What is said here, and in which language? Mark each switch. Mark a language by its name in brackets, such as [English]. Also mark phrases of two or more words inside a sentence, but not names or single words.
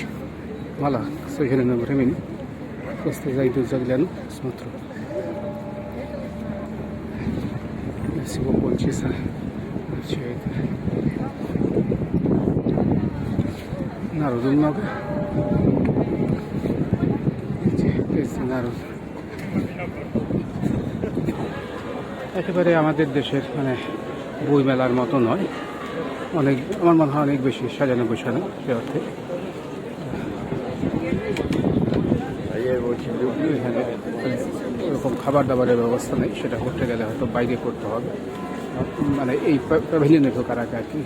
[Russian] Мало, к сожалению, времени. Просто зайду, загляну, смотрю. Всего полчаса. Все это. Народу много. Видите, народ. [Bangla] একেবারে আমাদের দেশের মানে বই মেলার মতো নয়, অনেক আমার মনে হয় অনেক বেশি সাজানো গোছানো সে অর্থে। এখানে ওরকম খাবার দাবারের ব্যবস্থা নেই, সেটা করতে গেলে হয়তো বাইরে করতে হবে, মানে এই প্যাভিলিয়নে ঢোকার আগে আর কি।